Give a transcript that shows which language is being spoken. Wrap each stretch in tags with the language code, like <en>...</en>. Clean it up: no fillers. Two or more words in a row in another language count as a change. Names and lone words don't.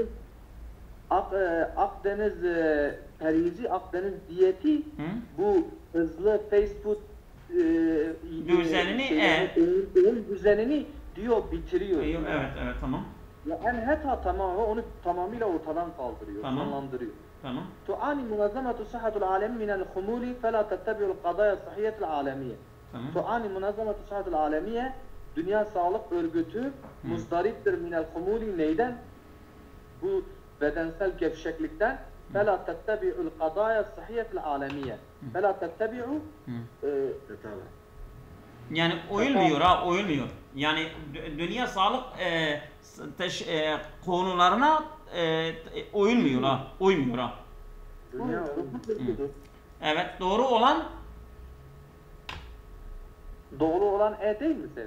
<tr>Akdeniz perhizi, Akdeniz diyeti bu hızlı</tr> <en>fast food</en> <tr>düzenini diyor bitiriyor. Evet tamam. Yani hatta tamamen onu tamamıyla ortadan kaldırıyor, sonlandırıyor. Tamam.</tr> <ar>تعاني منظمة الصحة العالمية من الخمول فلا تتبع القضايا الصحية العالمية. تعاني منظمة الصحة العالمية</ar> <tr>Dünya Sağlık Örgütü muzdariptir</tr> <ar>من الخمول</ar> <tr>neyden? Bu bedensel gevşeklikten.</tr> <ar>فَلَا تَتَّبِعُ الْقَضَايَا الصَّحِيَّةِ الْعَالَمِيَّةِ فَلَا تَتَّبِعُ</ar> <tr>yani uyulmuyor. Yani Dünya Sağlık konularına uymuyor ha. Evet doğru olan değil mi Seyda?</tr>